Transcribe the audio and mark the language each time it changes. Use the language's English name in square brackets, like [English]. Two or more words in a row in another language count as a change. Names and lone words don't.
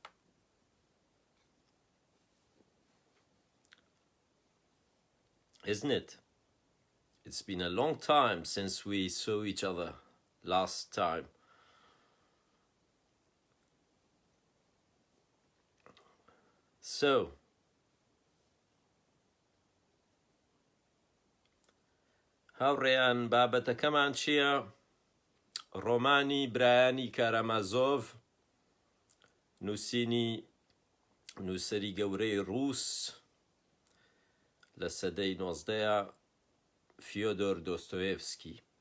[English] Isn't it? It's been a long time since we saw each other last time. So, [Central Kurdish] هاوڕێیان بابەتەکەمان چییە؟ ڕۆمانی برایانی کارامازۆڤ نووسەری گەورەی ڕووس لە سەدەی 19 فیۆدۆر دۆستۆیێڤسکی.